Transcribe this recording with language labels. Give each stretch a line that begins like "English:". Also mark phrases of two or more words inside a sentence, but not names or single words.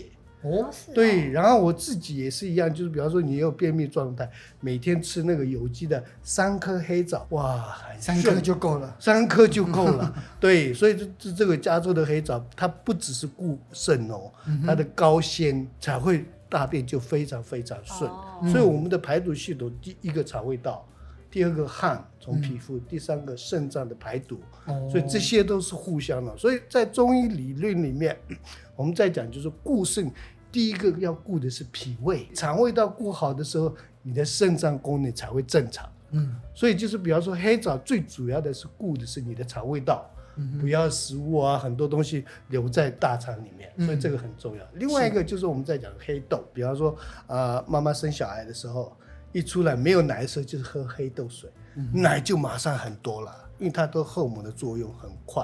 Chinese: 对，然後我自己也是一樣，就是比方說你有便秘狀態，每天吃那個有機的3顆黑棗，哇，3顆就夠了，3顆就夠了。對，所以這個加州的黑棗，它不只是顧腎哦，它的高纖才會大便就非常非常順。所以我們的排毒系統，第一個腸胃道，第二個汗從皮膚，第三個腎臟的排毒，所以這些都是互相的。所以在中醫理論裡面，我們在講就是顧腎，第一個要顧的是脾胃，腸胃道顧好的時候，你的腎臟功能才會正常。所以就是比方說黑棗最主要的是顧的是你的腸胃道，不要食物啊很多東西留在大腸裡面，所以這個很重要。另外一個就是我們在講黑豆，比方說媽媽生小孩的時候，一出來沒有奶的時候就是喝黑豆水，奶就馬上很多了，因為它的荷爾蒙的作用很快。